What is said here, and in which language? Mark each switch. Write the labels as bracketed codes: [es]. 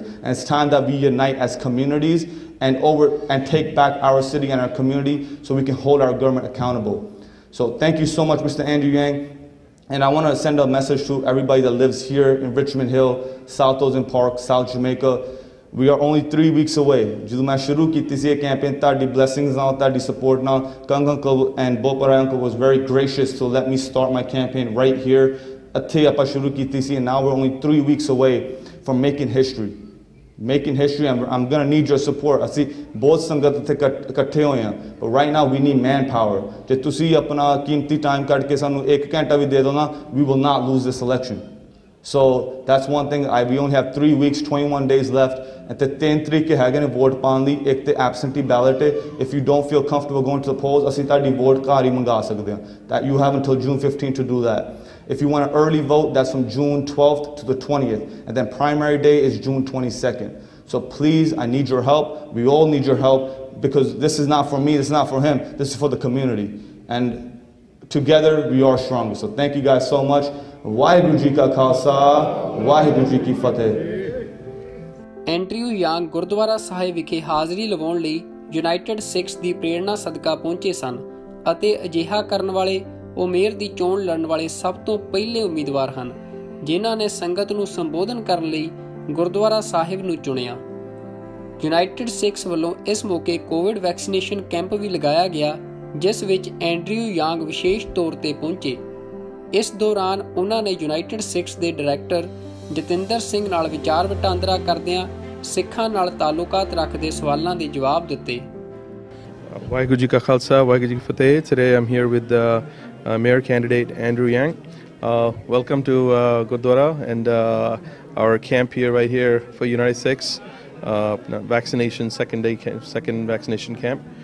[en] And it's time that we unite as communities and take back our city and our community so we can hold our government accountable. So thank you so much, Mr. Andrew Yang. And I want to send a message to everybody that lives here in Richmond Hill, South Ozone Park, South Jamaica. We are only 3 weeks away. [pa] ਜਦੋਂ ਮੈਂ ਸ਼ੁਰੂ ਕੀਤੀ ਸੀ ਇਹ campaign ਤੁਹਾਡੀ blessings ਨਾਲ ਤੁਹਾਡੀ support ਨਾਲ Kang uncle [en] and Bopara uncle was very gracious to let me start my campaign right here. [pa] ਇੱਥੇ ਆਪਾਂ ਸ਼ੁਰੂ ਕੀਤੀ ਸੀ [en] and now we're only 3 weeks away from making history. Making history and I'm going to need your support. [pa] ਅਸੀਂ ਬਹੁਤ ਸੰਗਤ ਇੱਥੇ ਇਕੱਠੇ ਹੋਏ ਹਾਂ [en] but right now we need manpower. [pa] ਜੇ ਤੁਸੀਂ ਆਪਣਾ ਕੀਮਤੀ ਟਾਈਮ ਕੱਢ ਕੇ ਸਾਨੂੰ 1 ਘੰਟਾ ਵੀ ਦੇ ਦਿਓ ਨਾ [en] we will not lose this election. So that's one thing. We only have 3 weeks, 21 days left. [pa] And the 3 ਤਰੀਕੇ ਹੈਗੇ ਨੇ ਵੋਟ ਪਾਉਣ ਲਈ। ਇੱਕ ਤੇ absentee ballot ਹੈ। [en] If you don't feel comfortable going to the polls, [pa] ਅਸੀਂ ਤੁਹਾਡੀ ਵੋਟ ਘਰ ਹੀ ਮੰਗਾ ਸਕਦੇ ਹਾਂ। [en] That you have until June 15th to do that. If you want an early vote, that's from June 12th to the 20th. And then primary day is June 22nd. So please, I need your help. We all need your help because this is not for me, this is not for him, this is for the community. And together we are stronger. So thank you guys so much. [pa] Waheguru ji ਕਾ ਖਾਲਸਾ ਵਾਹਿਗੁਰੂ ਜੀ ਕੀ ਫਤਿਹ। Andrew ਯਾਂਗ Gurdwara ਸਾਹਿਬ ਵਿਖੇ ਹਾਜ਼ਰੀ ਲਵਾਉਣ ਲਈ United Sikhs ਦੀ ਪ੍ਰੇਰਣਾ ਸਦਕਾ ਪਹੁੰਚੇ ਸਨ ਅਤੇ ਅਜਿਹਾ ਕਰਨ ਵਾਲੇ ਉਹ ਮੇਅਰ ਦੀ ਚੋਣ ਲੜਨ ਵਾਲੇ ਸਭ ਤੋਂ ਪਹਿਲੇ ਉਮੀਦਵਾਰ ਹਨ ਜਿਨ੍ਹਾਂ ਨੇ ਸੰਗਤ ਨੂੰ ਸੰਬੋਧਨ ਕਰਨ ਲਈ ਗੁਰਦੁਆਰਾ ਸਾਹਿਬ ਨੂੰ ਚੁਣਿਆ। ਯੂਨਾਈਟਿਡ ਸਿੱਖਸ ਵੱਲੋਂ ਇਸ ਮੌਕੇ ਕੋਵਿਡ ਵੈਕਸੀਨੇਸ਼ਨ ਕੈਂਪ ਵੀ ਲਗਾਇਆ ਗਿਆ ਜਿਸ ਵਿੱਚ ਐਂਡਰਿਊ ਯਾਂਗ ਵਿਸ਼ੇਸ਼ ਤੌਰ ਤੇ ਪਹੁੰਚੇ। ਇਸ ਦੌਰਾਨ ਉਹਨਾਂ ਨੇ ਯੂਨਾਈਟਿਡ ਸਿੱਖਸ ਦੇ ਡਾਇਰੈਕਟਰ ਜਤਿੰਦਰ ਸਿੰਘ ਨਾਲ ਵਿਚਾਰ ਵਟਾਂਦਰਾ ਕਰਦਿਆਂ ਸਿੱਖਾਂ ਨਾਲ ਤਾਲੁਕਾਤ ਰੱਖਦੇ ਸਵਾਲਾਂ ਦੇ ਜਵਾਬ ਦਿੱਤੇ। Waheguru Ji Ka Khalsa, Waheguru Ji Ki Fateh. [en] Today I'm here with Mayor candidate Andrew Yang. Welcome to Gurdwara and our camp here, right here for United Sikhs, vaccination second vaccination camp.